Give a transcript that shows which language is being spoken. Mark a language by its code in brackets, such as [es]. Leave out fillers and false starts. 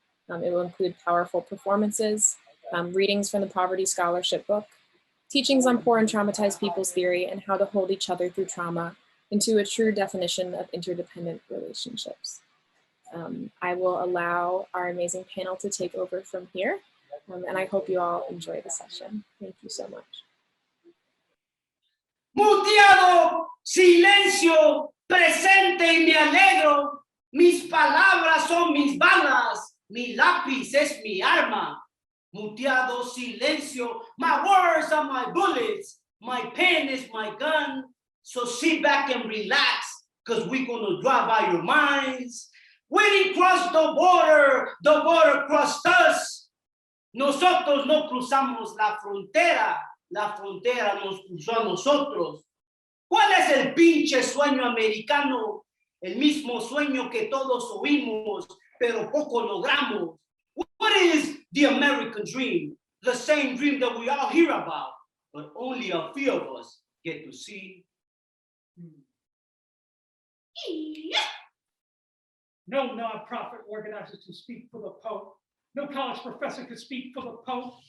[en] It will include powerful performances, readings from the Poverty Scholarship book, teachings on poor and traumatized people's theory and how to hold each other through trauma into a true definition of interdependent relationships. I will allow our amazing panel to take over from here, and I hope you all enjoy the session. Thank you so much. [es] Muteado, silencio, presente y me alegro. Mis palabras son mis balas, mi lápiz es mi arma. Muteado, silencio, [en] my words are my bullets, my pen is my gun. So sit back and relax, because we're gonna drive out your minds. We didn't cross the border crossed us. [es] Nosotros no cruzamos la frontera nos cruzó a nosotros. ¿Cuál es el pinche sueño americano? El mismo sueño que todos oímos, pero poco logramos. [en] What is the American dream? The same dream that we all hear about, but only a few of us get to see. No nonprofit organizer can speak for the Pope. No college professor could speak for the Pope.